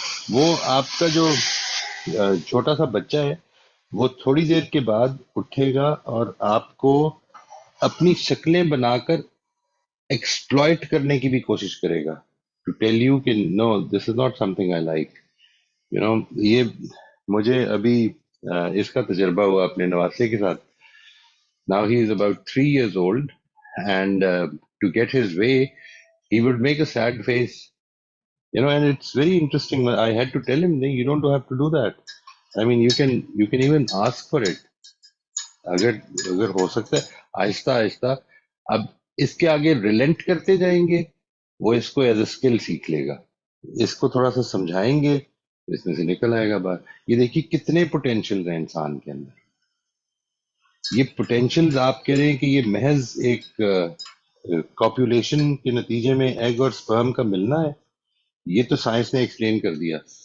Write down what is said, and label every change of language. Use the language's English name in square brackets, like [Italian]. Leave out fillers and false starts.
[Hindi] वो आपका जो छोटा सा बच्चा है, वो थोड़ी देर के बाद उठेगा और आपको अपनी शक्लें बनाकर एक्सप्लॉइट करने की भी कोशिश करेगा, [English] To tell you कि no this is not something I like, you know. [Hindi] ये मुझे अभी इसका तजर्बा हुआ अपने नवासे के साथ। [English] Now he is about 3 years old and to get his way he would make a sad face, you know, and it's very interesting. I had to tell him, "No, you don't have to do that. I mean, you can even ask for it, [Hindi] अगर अगर हो सकता है, आहिस्ता आहिस्ता। अब इसके आगे reliant करते जाएंगे, वो इसको [English] as a skill [Hindi] सीख लेगा। इसको थोड़ा सा समझाएंगे, इसमें से निकल आएगा बाहर। ये देखिए कितने पोटेंशियल हैं इंसान के अंदर। ये पोटेंशियल्स आप कह रहे हैं कि ये महज एक कॉपुलेशन के नतीजे में एग और स्पर्म का मिलना है, ये तो साइंस ने एक्सप्लेन कर दिया।